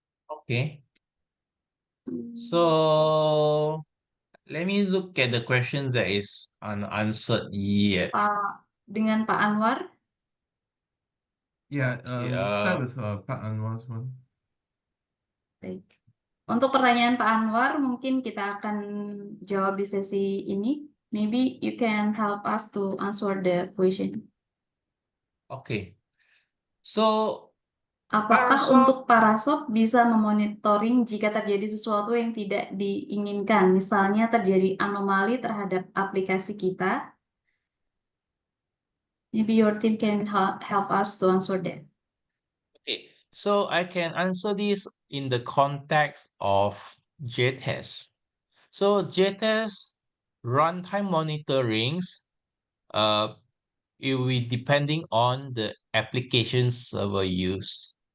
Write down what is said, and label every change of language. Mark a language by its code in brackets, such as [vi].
[en] Okay. So let me look at the questions that is unanswered yet. [id] Dengan Pak Anwar. [en] Yeah, Okay, start with Pak Anwar's one. [id] Baik. Untuk pertanyaan Pak Anwar, mungkin kita akan jawab di sesi ini. [en] Maybe you can help us to answer the question. Okay. So [id] Apakah Parasoft- untuk Parasoft bisa memonitoring jika terjadi sesuatu yang tidak diinginkan, misalnya terjadi anomali terhadap aplikasi kita? [en] Maybe your team can help us to answer that. Okay, so I can answer this in the context of JTest. So JTest runtime monitorings, it will be depending on the application server use.